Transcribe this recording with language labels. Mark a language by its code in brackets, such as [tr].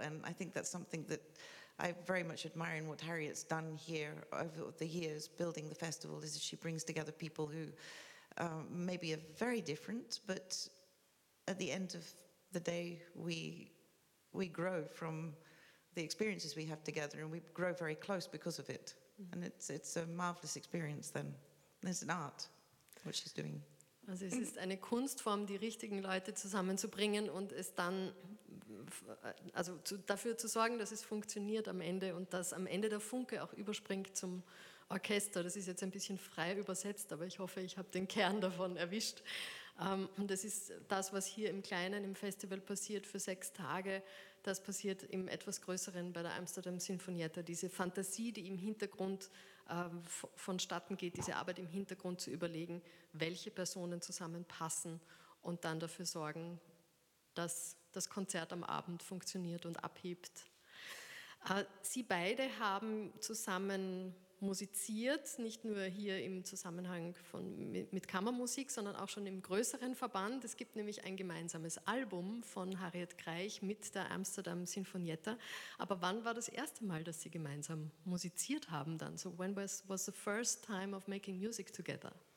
[en] And I think that's something that I very much admire in what Harriet's done here over the years building the festival, is that she brings together people who maybe are very different, but at the end of the day, we grow from the experiences we have together, and we grow very close because of it. Mm-hmm. And it's a marvelous experience then. There's an art. What she's doing. [de] Also es ist eine Kunstform, die richtigen Leute zusammenzubringen und es dann, also dafür zu sorgen, dass es funktioniert am Ende und dass am Ende der Funke auch überspringt zum Orchester. Das ist jetzt ein bisschen frei übersetzt, aber ich hoffe, ich habe den Kern davon erwischt. Und das ist das, was hier im Kleinen, im Festival passiert für 6 Tage, das passiert im etwas Größeren bei der Amsterdam Sinfonietta. Diese Fantasie, die im Hintergrund vonstatten geht, diese Arbeit im Hintergrund zu überlegen, welche Personen zusammenpassen und dann dafür sorgen, dass das Konzert am Abend funktioniert und abhebt. Sie beide haben zusammen musiziert, nicht nur hier im Zusammenhang mit Kammermusik, sondern auch schon im größeren Verband. Es gibt nämlich ein gemeinsames Album von Harriet Greich mit der Amsterdam Sinfonietta. Aber wann war das erste Mal, dass Sie gemeinsam musiziert haben dann? [en] So when was the first time of making music together?